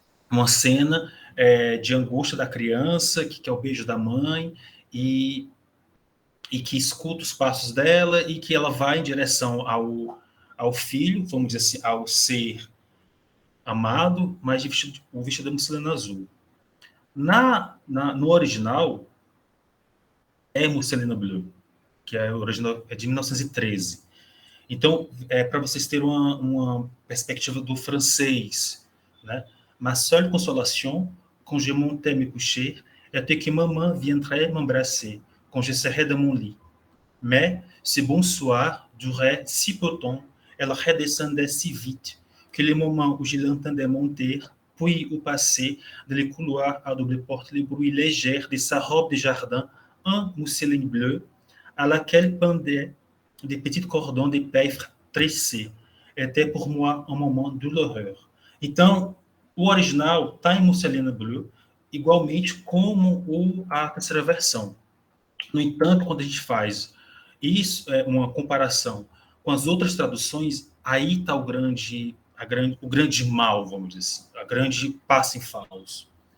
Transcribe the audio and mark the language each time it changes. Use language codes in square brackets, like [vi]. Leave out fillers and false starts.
[pt] Uma cena de angústia da criança, que quer o beijo da mãe, e que escuta os passos dela, e que ela vai em direção ao filho, vamos dizer assim, ao ser amado, mas o vestido de musselina azul. No original, é Musselina Bleu, que é original, é de 1913. Então, para vocês terem uma perspectiva do francês, né? [fr] Ma seule consolation, quand je montais me coucher, était que maman viendrait m'embrasser quand je serais dans mon lit. Mais ce bonsoir durait si peu de temps, elle redescendait si vite, que les moments où je l'entendais monter, puis où passer dans les couloirs à double porte, les bruits légers de sa robe de jardin en mousseline bleue, à laquelle pendaient des petits cordons de paille tressés, était pour moi [pt] um momento [fr] douloureux. [pt] Então, o original está em musselina bleu, igualmente como a terceira versão. No entanto, quando a gente faz isso, uma comparação com as outras traduções, aí está o grande mal, vamos dizer assim, a grande passo em falso.